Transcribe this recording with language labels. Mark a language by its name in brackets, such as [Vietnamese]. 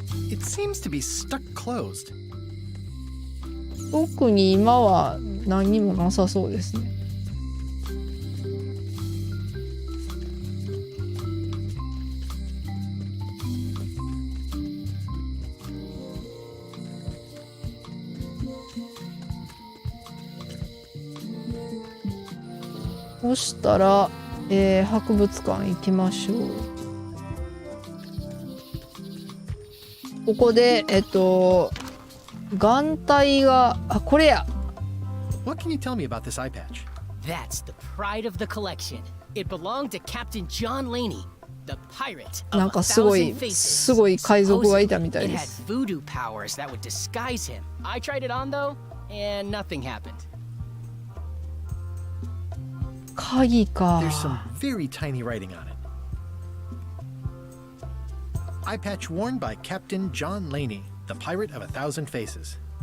[English] It seems to be stuck closed. [Japanese] 特に今は何もなさそうですね。そしたら、博物館行きましょう。ここで眼帯が、あ、これや。 [English] What can you tell me about this eye patch? That's the pride of the collection. It belonged to Captain John Laney, the pirate of [Japanese] なんかすごい海賊がいたみたい [English] It [Japanese] で [English] had [Japanese] す。 [English] voodoo powers that would disguise him. I tried it on though, and nothing happened. [Japanese] 鍵か。 [English] There's some very tiny writing on it. Eye patch worn by Captain John Laney, the pirate of 1,000 faces.